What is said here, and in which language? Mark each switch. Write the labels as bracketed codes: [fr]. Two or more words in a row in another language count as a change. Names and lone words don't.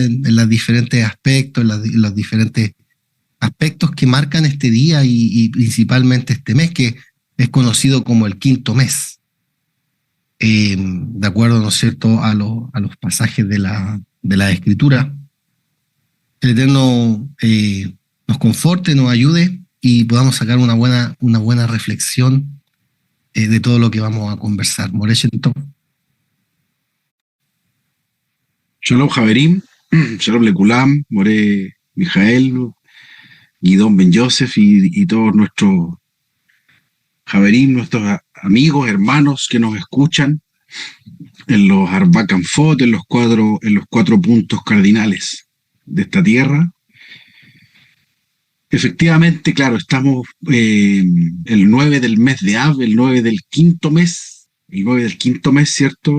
[es] En los diferentes aspectos, en los diferentes aspectos que marcan este día y principalmente este mes, que es conocido como el quinto mes, de acuerdo, ¿no es cierto?, a los pasajes de la Escritura. El Eterno nos conforte, nos ayude y podamos sacar una buena reflexión de todo lo que vamos a conversar. Morechento. [he] שלום חברים, שלום לכולם, [es] More Mijael, Guidón Ben Yosef y todos nuestros Javerim, nuestros amigos, hermanos que nos escuchan en los [he] ארבע כנפות, [es] en los cuatro puntos cardinales de esta tierra. Efectivamente, claro, estamos el 9 del mes de Av, el 9 del quinto mes, ¿cierto?